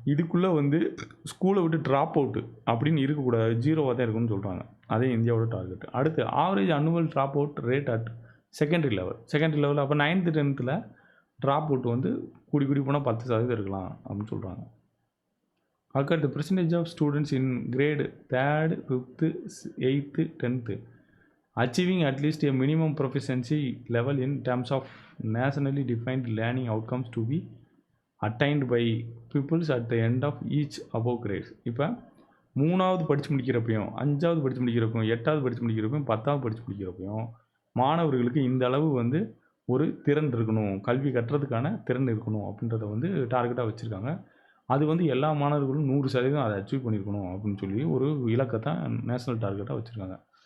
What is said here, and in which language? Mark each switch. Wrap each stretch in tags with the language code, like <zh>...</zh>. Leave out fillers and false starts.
<ta>இதுக்குள்ளே வந்து ஸ்கூலை விட்டு ட்ராப் அவுட்டு அப்படின்னு இருக்கக்கூடாது, 0வாக தான் இருக்குன்னு சொல்கிறாங்க. அதே இந்தியாவோட டார்கெட். அடுத்து</ta> <en>average annual drop out rate at secondary level</en> <ta>அப்போ 9th 10th ட்ராப் அவுட் வந்து கூடி போனால் 10% இருக்கலாம் அப்படின்னு சொல்கிறாங்க. அதுக்கடுத்து</ta> <en>Percentage of students in grade 3rd 5th 8th 10th achieving at least a minimum proficiency level in terms of nationally defined learning outcomes to be attained by pupils at the end of each above grades.</en> <ta>இப்போ 3வது படித்து முடிக்கிறப்பையும் 5வது படித்து முடிக்கிறப்பையும் 8வது படித்து முடிக்கிறப்பையும் 10வது படித்து முடிக்கிறப்பையும் மாணவர்களுக்கு இந்த அளவு வந்து ஒரு திறன் இருக்கணும், கல்வி கற்றதுக்கான திறன் இருக்கணும் அப்படின்றத வந்து டார்கெட்டாக வச்சுருக்காங்க. அது வந்து எல்லா மாணவர்களும் 100% அதை அச்சீவ் பண்ணியிருக்கணும் அப்படின்னு சொல்லி ஒரு இலக்கத்தை நேஷனல் டார்கெட்டாக வச்சுருக்காங்க.</ta>